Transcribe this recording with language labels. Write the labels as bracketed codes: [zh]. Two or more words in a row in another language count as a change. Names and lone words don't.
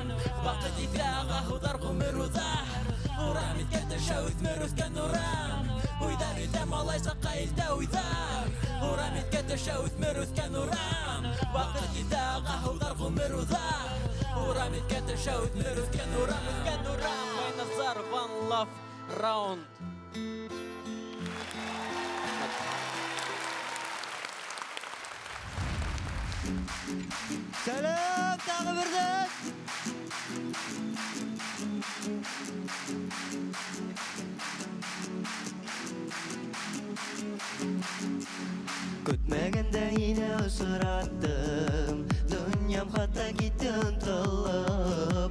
[ba] Баҡыт итә аға һыуҙар ҡумыр уҙар. Урам иткә төшә үҫмер үҫкән урам. Уйҙар итә малай саҡҡа итә уйҙар. Урам иткә төшә үҫмер үҫкән урам. Баҡыт итә аға һыуҙар ҡумыр уҙар. Урам иткә төшә үҫмер үҫкән урам. Үҫкән урам. Майназар, [en] One Love Round. [kk] Сәлем, тағы бірден! [ba] Көтмәгәндә һине осраттым, дөньям хата китте онтылып.